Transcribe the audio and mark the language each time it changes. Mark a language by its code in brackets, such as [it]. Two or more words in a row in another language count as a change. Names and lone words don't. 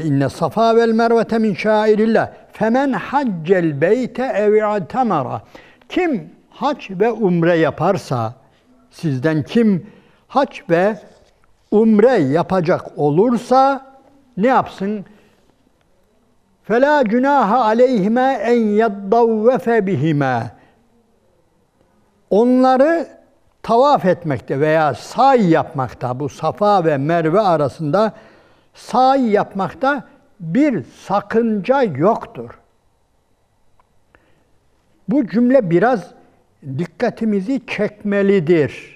[ar] إن الصفا والمروة من شعائر الله فمن حج البيت أو اعتمر. [tr] Kim hac ve umre yaparsa, sizden kim hac ve umre yapacak olursa ne yapsın? [ar] فَلَا جُنَاهَ عَلَيْهِمَا اَنْ يَدَّوَّفَ بِهِمَا. [tr] Onları tavaf etmekte veya sa'i yapmakta, bu Safa ve Merve arasında sa'i yapmakta bir sakınca yoktur. Bu cümle biraz dikkatimizi çekmelidir.